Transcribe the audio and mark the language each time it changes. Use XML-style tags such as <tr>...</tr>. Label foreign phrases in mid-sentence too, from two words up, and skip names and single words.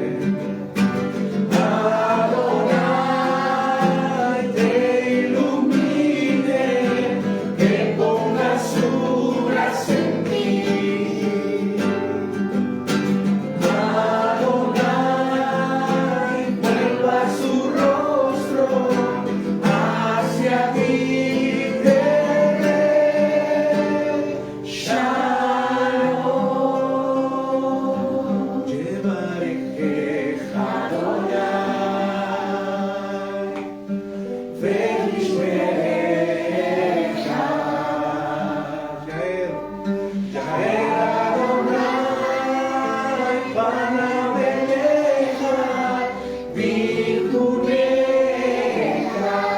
<es>Adonai te ilumine, que ponga su gracia en ti. Adonai vuelva su rostro hacia ti y te dé shalom.</es> <he>יברכך אדני, וישמרך. יאר אדני פניו אליך, ויחנך.</he>